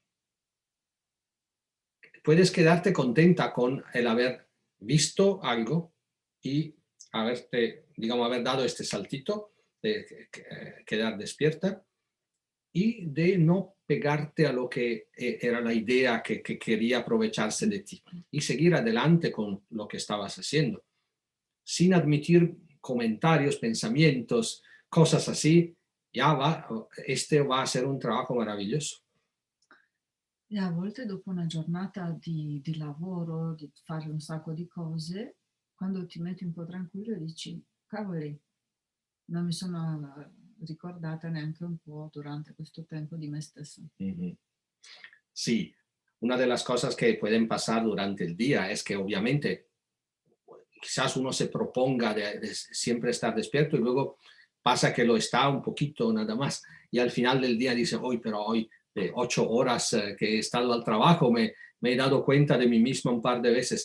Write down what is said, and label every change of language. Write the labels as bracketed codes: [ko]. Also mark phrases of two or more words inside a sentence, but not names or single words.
[es] Puedes quedarte contenta con el haber visto algo y haber dado este saltito de quedar despierta y de no pegarte a lo que era la idea que quería aprovecharse de ti y seguir adelante con lo que estabas haciendo, sin admitir comentarios, pensamientos, cosas así. Este va a ser un trabajo maravilloso. [it] E a volte dopo una giornata di lavoro, di fare un sacco di cose, quando ti metti un po' tranquillo dici, cavoli, non mi sono ricordata neanche un po' durante questo tempo di me stessa. [es] Sí, una de las cosas que pueden pasar durante el día es que obviamente quizás uno se proponga de siempre estar despierto y luego pasa que lo está un poquito nada más y al final del día dice, hoy, pero hoy de 8 horas que he estado al trabajo me he dado cuenta de mí mismo un par de veces.